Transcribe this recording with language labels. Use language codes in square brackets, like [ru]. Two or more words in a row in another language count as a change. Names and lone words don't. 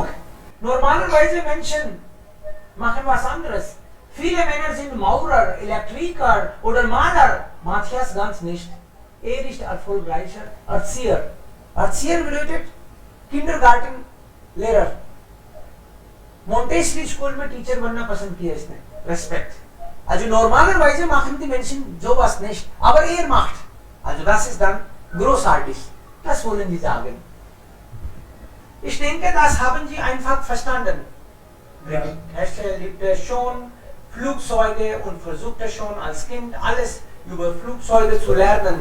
[de] Normalerweise Menschen machen was anderes. Viele Männer sind Maurer, Elektriker oder Maler. Matthias ganz nicht. Ist erfolgreicher Erzieher. Erzieher bedeutet Kindergartenlehrer. [hi] Montessori स्कूल में टीचर बनना पसंद किया इसने. [en] Respect. [de] Also normalerweise machen die Menschen sowas nicht, aber er macht. Also das ist dann großartig. Das wollen die sagen. Ich denke, das haben Sie einfach verstanden. Ja. Hesse liebte schon Flugzeuge und versuchte schon als Kind alles über Flugzeuge zu lernen.